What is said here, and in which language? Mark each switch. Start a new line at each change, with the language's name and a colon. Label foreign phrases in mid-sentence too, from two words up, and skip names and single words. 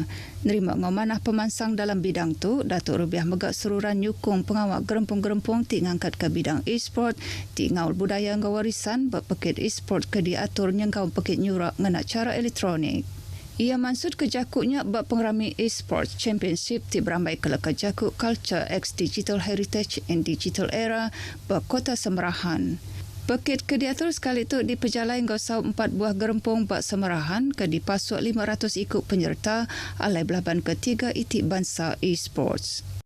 Iban: Nerima ngomanah pemansang dalam bidang tu, Datuk Rubiah megak seruran nyukung pengawak gerempung-gerempung ti ngangkat ke bidang e-sport, ti ngaul budaya ngau warisan bak pekit e-sport ke diatur nyengkau pekit nyurak ngena cara elektronik. Ia maksud ke jakuknya bak pengerami
English: e-sports championship
Iban: ti berambai ke leka jakuk Culture X Digital Heritage and Digital Era bak Kota Semerahan. Pekit ke diatur sekali itu diperjalai ngosau 4 buah gerempung bak Semerahan ke dipasuk 500 ikut penyerta alai belaban ketiga itik bangsa e-sports.